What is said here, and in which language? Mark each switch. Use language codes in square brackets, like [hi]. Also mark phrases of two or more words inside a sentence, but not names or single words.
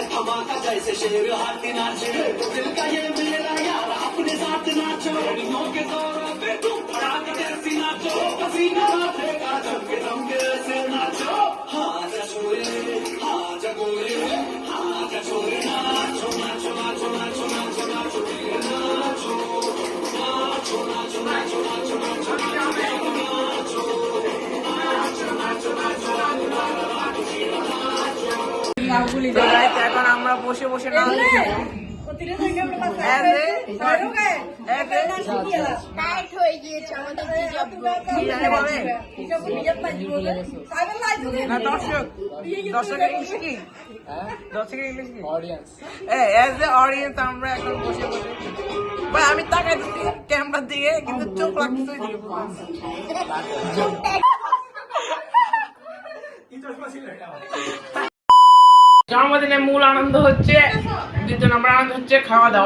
[hi] धमाका जैसे शेर हाथी नाचे दिल का ये मेरा यार अपने साथ नाचो लड़ियों के दौरों पे तुम फड़ाक जैसी नाचो पसीना नाचेगा जम के ऐसे नाचो हाँ जा छोरे हाँ जा गोरे हाँ जा छोरे नाचो नाचो नाचो नाचो नाचो नाचो नाचो नाचो नाचो नाचो नाचो नाचो [bn] তো guys, এখন আমরা বসে বসে নাচ টাইট হয়ে গিয়েছে আমাদের দর্শকের ইংলিশ কি দর্শকের ইংলিশ কি [en] as a audience [bn] আমরা এখন বসে বসে ভাই আমি তাকাই দিচ্ছি ক্যামেরার দিকে কিন্তু চোখ লাগছে জন্মদিনের মূল আনন্দ হচ্ছে 2 নম্বর আনন্দ হচ্ছে খাওয়া দাওয়া।